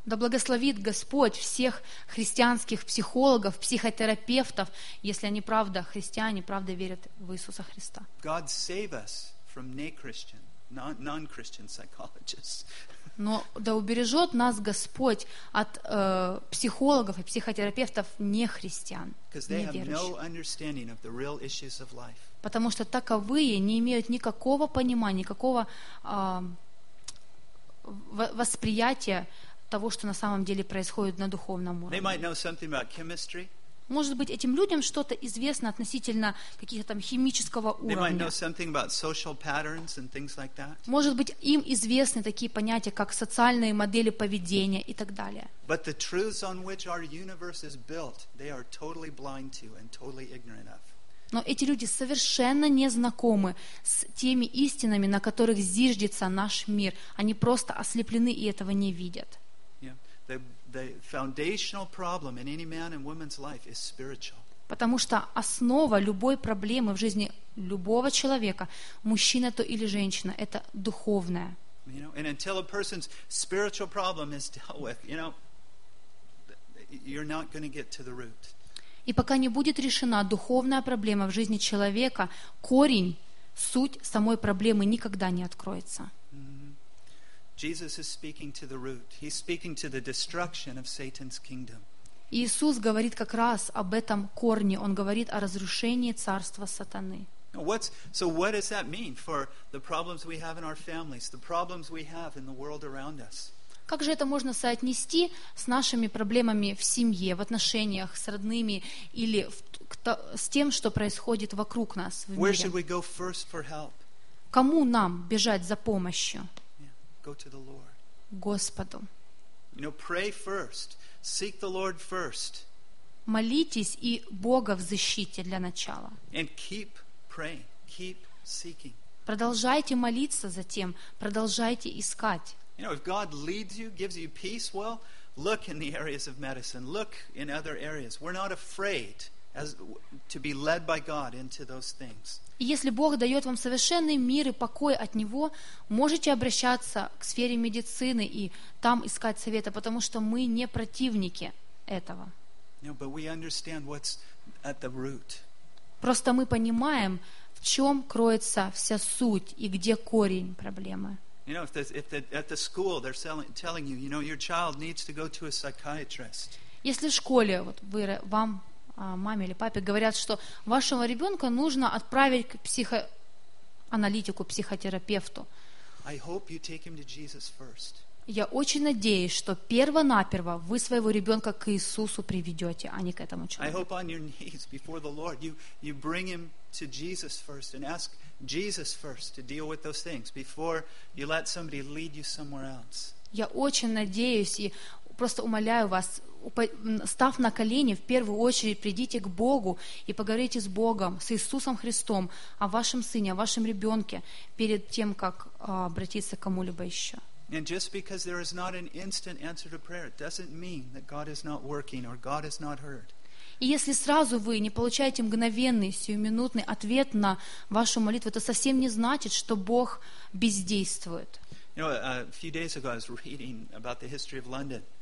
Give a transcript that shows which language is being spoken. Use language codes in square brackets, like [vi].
[ru] Да благословит Господь всех христианских психологов, психотерапевтов, если они правда христиане, правда верят в Иисуса Христа. [en] God save us from non-Christian, non-Christian psychologists. [ru] Но да убережет нас Господь от психологов и психотерапевтов не христиан, неверующих. Потому что таковые не имеют никакого понимания, никакого восприятия того, что на самом деле происходит на духовном уровне. [en] They might know something about chemistry. [ru] Может быть, этим людям что-то известно относительно каких-то там химического уровня. [en] They might know something about social patterns and things like that. [ru] Может быть, им известны такие понятия, как социальные модели поведения и так далее. [en] But the truths on which our universe is built, they are totally blind to and totally ignorant of. [ru] Но эти люди совершенно не знакомы с теми истинами, на которых зиждется наш мир. Они просто ослеплены и этого не видят. [en] The foundational problem in any man and woman's life is spiritual. [ru] Потому что основа любой проблемы в жизни любого человека, мужчина то или женщина, это духовное. [en] You know, and until a person's spiritual problem is dealt with, you know, you're not going to get to the root. [ru] И пока не будет решена духовная проблема в жизни человека, корень, суть самой проблемы никогда не откроется. [en] Jesus is speaking to the root. He's speaking to the destruction of Satan's kingdom. [ru] Иисус говорит как раз об этом корне. Он говорит о разрушении царства сатаны. [en] So what does that mean for the problems we have in our families, the problems we have in the world around us? [ru] Как же это можно соотнести с нашими проблемами в семье, в отношениях с родными или с тем, что происходит вокруг нас в мире? [en] Where should we go first for help? [ru] Кому нам бежать за помощью? [en] Go to the Lord. [ru] Господу. [en] You know, pray first. Seek the Lord first. [ru] Молитесь и Бога взыщите для начала. [en] And keep praying. Keep seeking. [ru] Продолжайте молиться затем. Продолжайте искать. [en] You know, if God leads you, gives you peace, well, look in the areas of medicine, look in other areas. We're not afraid as to be led by God into those things. [ru] Если Бог дает вам совершенный мир и покой от Него, можете обращаться к сфере медицины и там искать совета, потому что мы не противники этого. [en] No, but we understand what's at the root. [ru] Просто мы понимаем, в чем кроется вся суть и где корень проблемы. [en] You know, if at the school they're telling you, you know, your child needs to go to a psychiatrist. [ru] Если в школе вот вы вам маме или папе говорят, что вашего ребенка нужно отправить к психоаналитику, психотерапевту. [en] I hope you take him to Jesus first. [ru] Я очень надеюсь, что перво-наперво вы своего ребенка к Иисусу приведете, а не к этому человеку. [en] I hope on your knees before the Lord you bring him to Jesus first and ask Jesus first to deal with those things before you let somebody lead you somewhere else. [ru] Я очень надеюсь и просто умоляю вас, став на колени, в первую очередь придите к Богу и поговорите с Богом, с Иисусом Христом о вашем сыне, о вашем ребенке перед тем, как обратиться к кому-либо еще. [en] And just because there is not an instant answer to prayer doesn't mean that God is not working or God is not heard. [ru] И если сразу вы не получаете мгновенный, сиюминутный ответ на вашу молитву, это совсем не значит, что Бог бездействует. [en] You know, a few days ago I was reading about the history of London.